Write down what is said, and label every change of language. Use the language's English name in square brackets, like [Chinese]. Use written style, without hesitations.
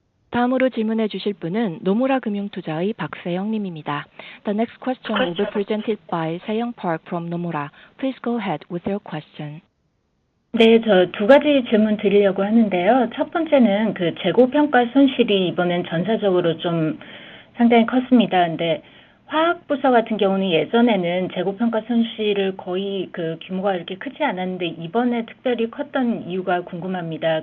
[Korean] 다음으로 질문해 주실 분은 노무라 금융투자의 박세영 님입니다. [English] The next question will be presented by Seyoung Park from Nomura. Please go ahead with your question. [Korean] 네, 저 두 가지 질문 드리려고 하는데요. 첫 번째는 그 재고 평가 손실이 이번엔 전사적으로 좀 상당히 컸습니다. 근데 화학 부서 같은 경우는 예전에는 재고 평가 손실을 거의 그 규모가 이렇게 크지 않았는데 이번에 특별히 컸던 이유가 궁금합니다.